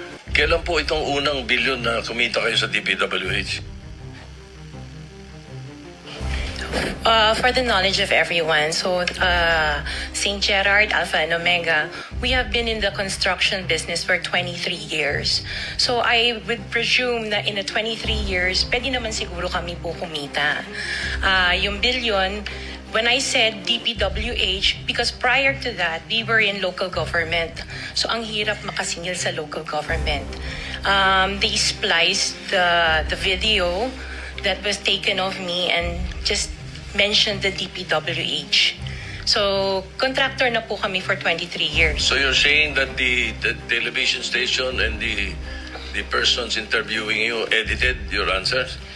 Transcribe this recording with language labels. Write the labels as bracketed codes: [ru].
[tl] Kailan po itong unang bilyon na kumita kayo sa DPWH? [en] For the knowledge of everyone, so St. Gerard, Alpha and Omega, we have been in the construction business for 23 years. So I would presume na in the 23 years, [tl] pwede naman siguro kami po kumita. [en] Yung billion, when I said DPWH, because prior to that, we were in local government. [tl] So ang hirap makasingil sa local government. [en] They spliced the video that was taken of me and just mentioned the DPWH. [tl] So, contractor na po kami for 23 years. [en] So you're saying that the television station and the persons interviewing you edited your answers?